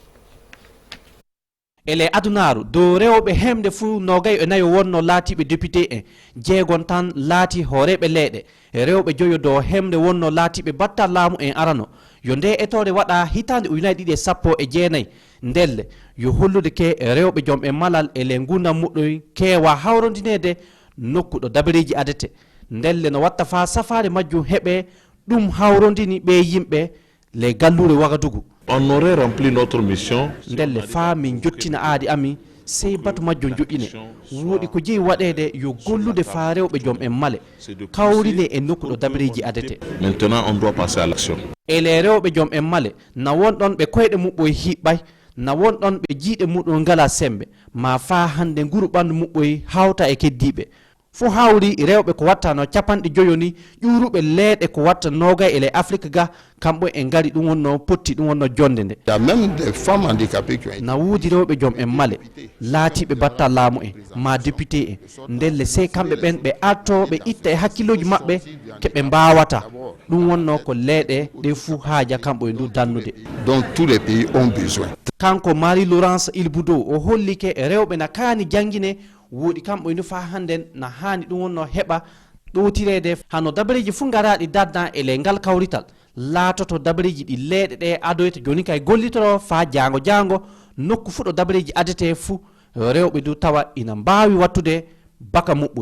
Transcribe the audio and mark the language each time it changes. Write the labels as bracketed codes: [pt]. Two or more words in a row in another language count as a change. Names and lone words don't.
[ff] ele adunaru dow rewɓe hemde fuu nogay e nayo wonno laatiɓe député en jeegon tan laati horeɓe leyɗe rewɓe joyo dow hemde wonno laatiɓe battal laamu en arano yo nde etore waɗa hitande ujunnaje ɗiɗi e sappo e jeenayyi ndelle yo hollude ke rewɓe joom e malal ele gurdam muɗɗoy keewa hawrodinede nokku ɗo dabareji adete ndelle no watta fa safare majjum heɓe ɗum hawrodini ɓe yimɓe les gallure Ouagadougou. [fr] On aurait rempli notre mission. [ff] Ndelle fa min jottina aadi ami sey batu majjo joƴƴine woɗi ko jeeyi waɗede yo gollude fa rewɓe joom en male kawrine e nokku ɗo dabareji adete. [fr] Maintenant on doit passer à l'action. [ff] Ele rewɓe joom en male na wonɗon ɓe koyɗe muɓɓoye hiɓɓay na wonɗon ɓe jiiɗe muɗum ngala sembe ma fa hande nguru ɓandu muɓɓoye hawta e keddiɓe fo hawri rewɓe ko watta no capanɗe joyo ni ƴuruɓe leeɗe ko watta noga ele Afrique ga kamɓe en ngari ɗum wonno potti ɗum wonno jonde nde na wuudi rewɓe joom en male laatiɓe batta laamu en ma député en ndelle sey kamɓe ɓen ɓe arto ɓe itta e hakkiloji maɓɓe keɓe mbawata ɗum wonno ko leeɗe ɗe fuu haaja kamɓe e ndu dannude [fr] dont tous les pays ont besoin. [ff] kanko Marie Laurence Ilboudo o hollike rewɓe na kaani jangguine woodi kamɓe inu fa handen na hani ɗum wonno heɓa ɗowtirede hano dabareji fu garaɗi daddan ele ngal kawrital laatoto dabareji ɗi leeɗe ɗe adoyta joni kay gollitoro fa jango nokku fu ɗo dabareji adete fu rewɓe du tawa ina mbawi wattude baka muɓɓoy